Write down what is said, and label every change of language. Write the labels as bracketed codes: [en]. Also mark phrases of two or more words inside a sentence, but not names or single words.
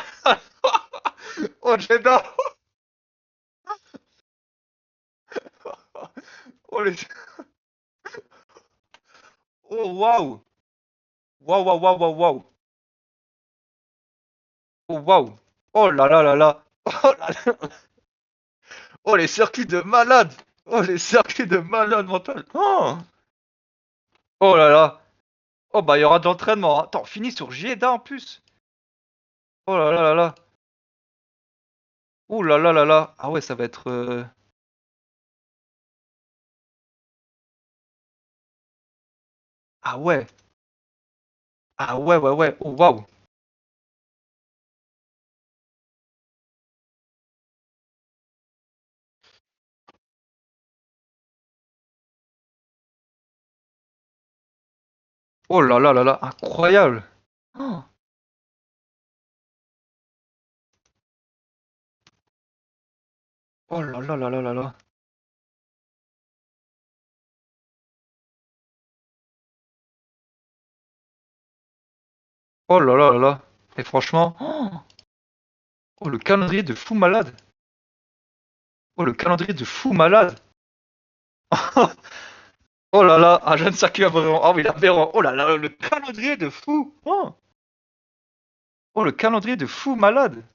[fr] Oh, j'adore. Oh, les... Oh, waouh. Waouh, waouh, waouh, waouh, waouh. Oh, waouh. Oh là là là là. Oh là là. Oh, les circuits de malade. Oh, les circuits de malade mental. Oh là là. Oh, bah, il y aura de l'entraînement. Attends, fini sur Jeddah en plus. Oh là là là là. Oh là là là là. Ah ouais, ça va être... Ah ouais. Ah ouais, ouais, ouais. Oh, waouh. Oh là là là là. Incroyable. Oh, oh là là là là là là. Oh là là là là. Et franchement... Oh, le calendrier de fou malade. Oh, le calendrier de fou malade. Oh là là, un jeune circuit aberrant. Oh, mais aberrant. Oh là là, le calendrier de fou. Oh, le calendrier de fou malade.